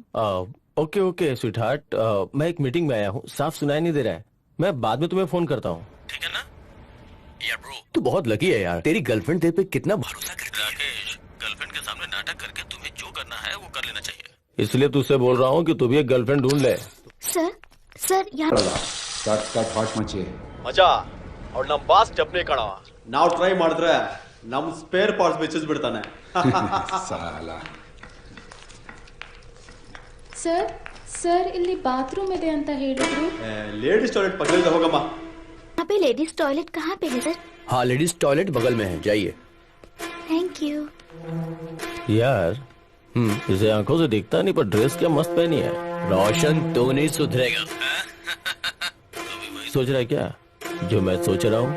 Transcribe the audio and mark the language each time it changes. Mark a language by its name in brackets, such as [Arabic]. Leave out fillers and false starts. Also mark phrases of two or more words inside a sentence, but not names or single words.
[English] okay okay sweetheart, [Hindi] मैं एक मीटिंग में आया हूँ, साफ सुनाई नहीं दे रहा है। मैं बाद में तुम्हें फोन करता हूँ, ठीक है ना? यार ब्रो, तू बहुत लकी है यार, तेरी गर्लफ्रेंड तेरे पे कितना भरोसा करती है। राकेश, गर्लफ्रेंड के सामने नाटक करके तुम्हें जो करना है वो कर लेना चाहिए, इसलिए तुझसे बोल रहा हूँ कि तू भी एक गर्लफ्रेंड ढूंढ ले। सर यहाँ [Kannada] ಹಾಟ್ ಮಚ್ಚಿ ಮಜಾ ಅವ್ಳು ನಮ್ ಬಾಸ್ ಸ್ಟೆಪ್ನಿ ಕಣ. ನಾವು ಟ್ರೈ ಮಾಡಿದ್ರೆ ನಮ್ [English] spare parts [Kannada] ಬಿಚ್ಚಿಸ್ ಬಿಡ್ತಾನೆ. ಸಾಲ ಸರ್ ಇಲ್ಲಿ ಬಾತ್ರೂಮ್ ಇದೆ ಅಂತ ಹೇಳಿದ್ರು. [English] ladies toilet [Kannada] ಪಕ್ಕದಲ್ಲಿ ಹೋಗಮ್ಮ. [Hindi] यहाँ पे [English] ladies toilet [Hindi] कहाँ पे है सर? हाँ, [English] ladies toilet [Hindi] बगल में है, जाइए। [English] thank you. [Hindi] यार इसे आंखों से दिखता नहीं, पर ड्रेस क्या मस्त पहनी है। रोशन तो नहीं सुधरेगा। सोच रहा है क्या जो मैं सोच रहा हूँ?